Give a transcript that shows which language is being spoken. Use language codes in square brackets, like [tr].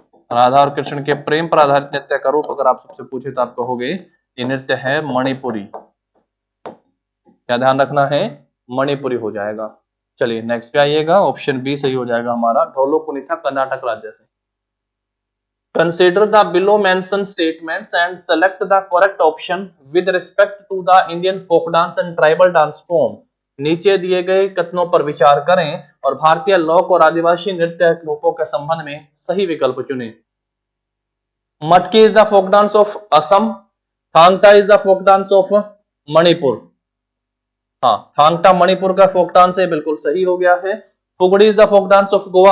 [hi] राधा और कृष्ण के प्रेम पर आधारित नृत्य का रूप अगर आप सबसे पूछे तो आप कहोगे ये नृत्य है मणिपुरी। क्या ध्यान रखना है? मणिपुरी हो जाएगा। चलिए नेक्स्ट पे आइएगा। ऑप्शन बी सही हो जाएगा हमारा, ढोलू कुनिथा कर्नाटक राज्य से। [en] Consider the below mentioned statements and select the correct option with respect to the Indian folk dance and tribal dance form. [hi] नीचे दिए गए कथनों पर विचार करें और भारतीय लोक और आदिवासी नृत्य रूपों के संबंध में सही विकल्प चुनें। [en] Matki is the folk dance of Assam, Thangta is the folk dance of Manipur. [hi] हाँ, थांगटा मणिपुर का फोक डांस है, बिल्कुल सही हो गया है। [en] Fugdi is the folk dance of Goa.